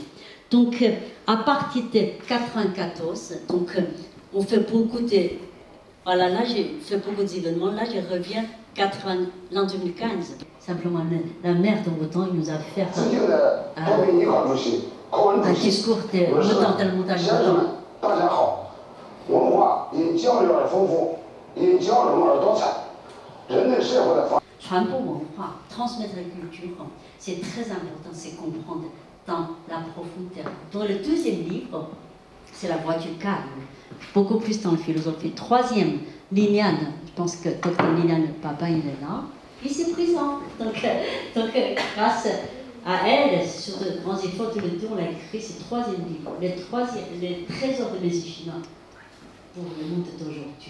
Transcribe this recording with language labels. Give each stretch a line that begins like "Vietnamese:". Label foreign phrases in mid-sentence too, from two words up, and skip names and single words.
French: Donc, à partir de 1994, donc, on fait beaucoup de... Voilà, là, j'ai fait beaucoup d'événements. Là, je reviens l'an 2015. Simplement, la mère de Mouton nous a fait un discours de Mouton dans le montagne Mouton.
Chinese: 大家好，文化因交流而丰富，因交融而多彩。人类社会的发。传播文化
French: transmettre la culture, c'est très important, c'est comprendre dans la profondeur. Dans le deuxième livre, c'est la voie du calme, beaucoup plus dans la philosophie. Troisième, Liliane, je pense que Dr Liliane, papa, il est là, il est présent. Donc grâce à elle, sur de grands efforts, tous les deux, on a écrit ce troisième livre, les trésors de médecine chinoise pour le monde d'aujourd'hui.